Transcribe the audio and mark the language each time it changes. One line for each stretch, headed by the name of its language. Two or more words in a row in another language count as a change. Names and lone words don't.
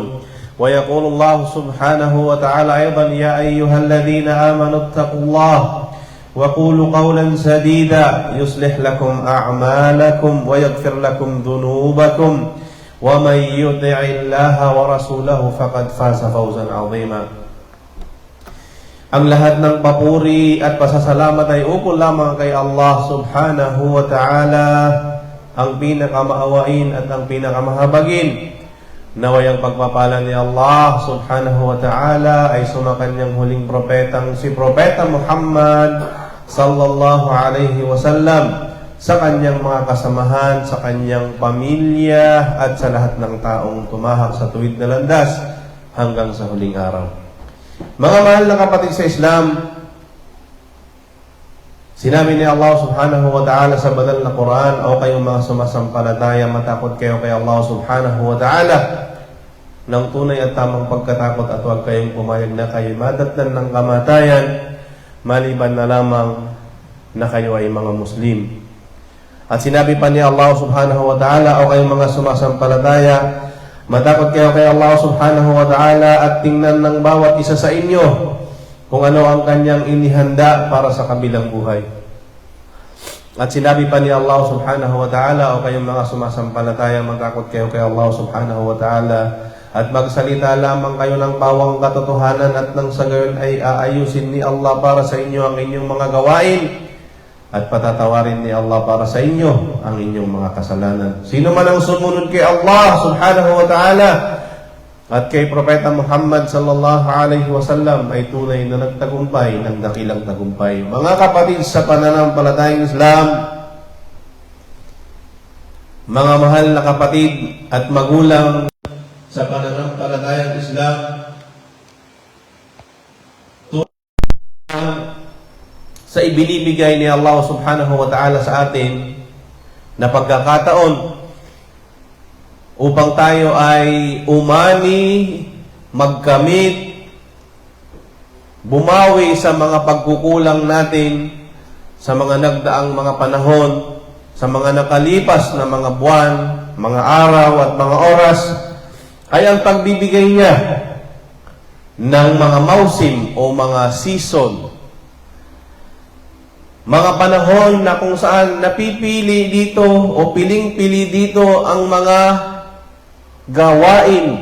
Arabic: ويقول الله سبحانه وتعالى أيضا: يا أيها الذين آمنوا اتقوا الله وقولوا قولا سديدا يصلح لكم أعمالكم ويغفر لكم ذنوبكم ومن يطع الله ورسوله فقد فاز فوزا عظيما.
Filipino: Ang lahat ng papuri at pasasalamat ay ukol lamang kay Allah
Arabic: سبحانه وتعالى,
Filipino: ang pinakamaawain at ang pinakamahabagin. Naway ang pagpapala ni Allah
Arabic: سبحانه وتعالى
Filipino: ay sumakanyang huling propetang si Propeta Muhammad
Arabic: صلى الله عليه وسلم,
Filipino: sa kanyang mga kasamahan, sa kanyang pamilya, at sa lahat ng taong tumahak sa tuwid na landas hanggang sa huling araw. Mga mahal na kapatid sa Islam, sinabi ni Allah
Arabic: سبحانه وتعالى
Filipino: sa banal na Quran: "O kayong mga sumasampalataya, matakot kayo kay Allah
Arabic: سبحانه وتعالى
Filipino: ng tunay at tamang pagkatakot, at huwag kayong pumayag na kayo madatnan ng kamatayan, maliban na lamang na kayo ay mga Muslim." At sinabi pa ni Allah
Arabic: سبحانه وتعالى:
Filipino: "O kayong mga sumasampalataya, matakot kayo kay Allah
Arabic: سبحانه وتعالى
Filipino: at tingnan ng bawat isa sa inyo kung ano ang kanyang inihanda para sa kabilang buhay." At sinabi pa ni Allah
Arabic: سبحانه وتعالى:
Filipino: "O kayong mga sumasampalataya, matakot kayo kay Allah
Arabic: سبحانه وتعالى
Filipino: at magsalita lamang kayo ng bawang katotohanan, at nang sa gayon ay aayusin ni Allah para sa inyo ang inyong mga gawain, at patatawarin ni Allah para sa inyo ang inyong mga kasalanan." Sino man ang sumunod kay Allah
Arabic: سبحانه وتعالى
Filipino: at kay Propeta Muhammad
Arabic: صلى الله عليه وسلم
Filipino: ay tunay na nagtagumpay ng dakilang tagumpay. Mga kapatid sa pananampalatayang Islam, mga mahal na kapatid at magulang sa pananampalatayang Islam, sa ibinibigay ni Allah
Arabic: سبحانه وتعالى
Filipino: sa atin na pagkakataon upang tayo ay umani, magkamit, bumawi sa mga pagkukulang natin sa mga nagdaang mga panahon, sa mga nakalipas na mga buwan, mga araw at mga oras, ay ang pagbibigay niya ng mga mausim o mga season, mga panahon na kung saan napipili dito o piling-pili dito ang mga gawain.